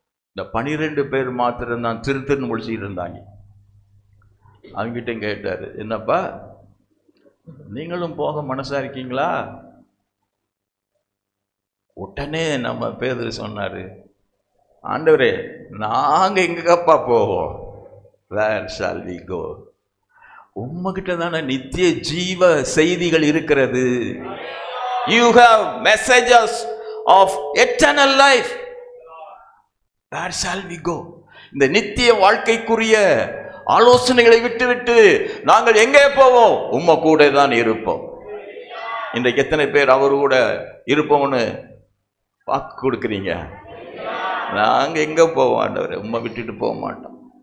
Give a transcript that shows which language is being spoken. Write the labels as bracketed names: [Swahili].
[Tamil] இந்த 12 பேர் மாத்திரம்தான் திருத்தன்னு முடிச்சுட்டு இருந்தாங்க. அவங்கிட்ட கேட்டாரு, என்னப்பா நீங்களும் போக மனசா இருக்கீங்களா? உடனே நம்ம பேதுரு சொன்னாரு, ஆண்டவரே நாங்க எங்கப்பா போவோம்? [English] Where shall we go? [Tamil] உம்மகிட்ட தானே நித்திய ஜீவ செய்திகள் இருக்கிறது. [English] You have messages of eternal life. Where shall we go? [Tamil] இந்த நித்திய வாழ்க்கைக்குரிய ஆலோசனைகளை விட்டுவிட்டு நாங்கள் எங்கே போவோம்? உம்ம கூட தான் இருப்போம். இன்றைக்கு எத்தனை பேர் அவரு கூட இருப்போம்னு வாக்கு கொடுக்குறீங்க? நாங்க எங்க போவோம் ஆண்டவரே, உம்மை விட்டுட்டு போக மாட்டோம்.